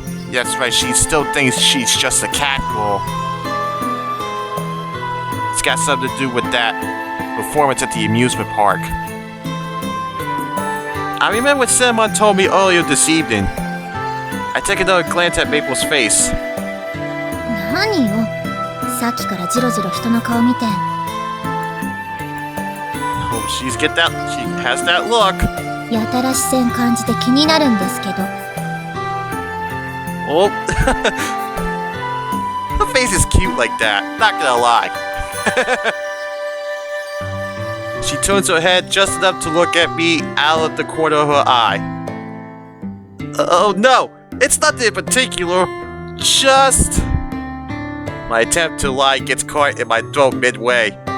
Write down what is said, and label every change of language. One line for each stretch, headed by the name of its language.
English: That's right, she still thinks she's just a catgirl. It's got something to do with that performance at the amusement park. I remember what Sedmon told me earlier this evening. I take another glance at Maple's face.
Japanese: 何よ、さっきからジロジロ人の顔見て。
English: Oh, she has that look.
Japanese: やたら視線感じて気になるんですけど。
English: Oh, her face is cute like that, not gonna lie. She turns her head just enough to look at me out of the corner of her eye. Oh no, it's nothing in particular, just my attempt to lie gets caught in my throat midway.